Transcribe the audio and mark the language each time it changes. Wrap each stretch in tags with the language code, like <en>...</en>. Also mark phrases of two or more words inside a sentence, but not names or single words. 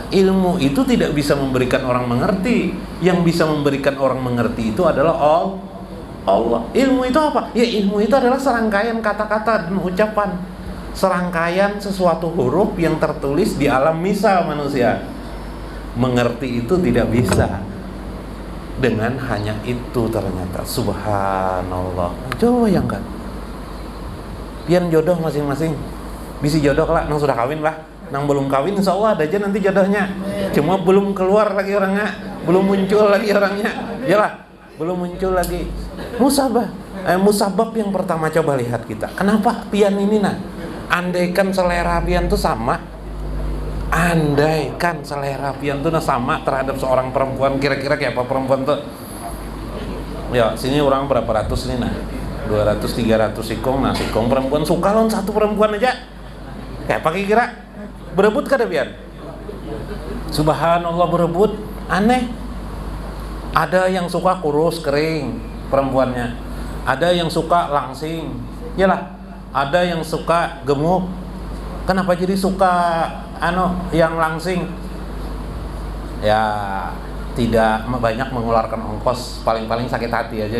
<id>Ilmu itu tidak bisa memberikan orang mengerti. Yang bisa memberikan orang mengerti itu adalah Allah. Ilmu itu apa? Ya, ilmu itu adalah serangkaian kata-kata dan ucapan, serangkaian sesuatu huruf yang tertulis di alam misal manusia. Mengerti itu tidak bisa dengan hanya itu ternyata. Subhanallah.</id> <bjn>Coba bayangkan, pian jodoh masing-masing, bisi jodoh lah, nang sudah kawin lah, nang belum kawin</bjn> <ar>إن شاء الله</ar> <bjn>ada aja nanti jodohnya.</bjn> <id>Cuma belum keluar lagi orangnya, belum muncul lagi orangnya, yalah, belum muncul lagi. Musabab yang pertama, coba lihat kita.</id> <bjn>Kenapa pian ini nah? Andaikan selera pian tuh sama, andaikan selera pian tuh sama terhadap seorang perempuan, kira-kira kayak apa perempuan tuh?</bjn> <id>Ya, sini orang berapa ratus nih nah? 200-300 sikong.</id> <bjn>Nah, sikong perempuan suka lawan satu perempuan aja. Kayak apa kira? Berebut kada pian?</bjn> <id>Subhanallah, berebut. Aneh. Ada yang suka kurus kering perempuannya, ada yang suka langsing, yalah, ada yang suka gemuk. Kenapa jadi suka yang langsing? Ya, tidak banyak mengeluarkan ongkos, paling-paling sakit hati aja.</id>